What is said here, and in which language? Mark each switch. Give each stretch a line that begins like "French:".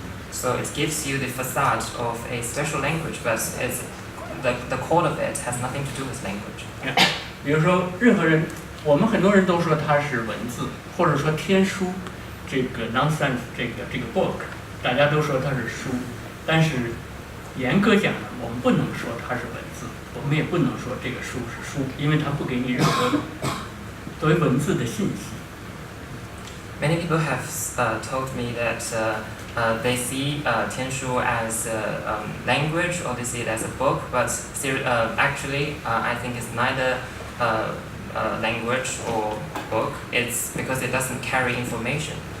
English: So it gives you the facade of a special language, but it's the core of it has nothing to do with language.
Chinese: 比如说，任何人，我们很多人都说它是文字，或者说天书，这个 nonsense 这个 book， 大家都说它是书，但是严格讲呢，我们不能说它是文字，我们也不能说这个书是书，因为它不给你任何的作为文字的信息。
English: Many people have told me that they see Tianshu as language or they see it as a book, but actually I think it's neither language or book. It's because it doesn't carry information.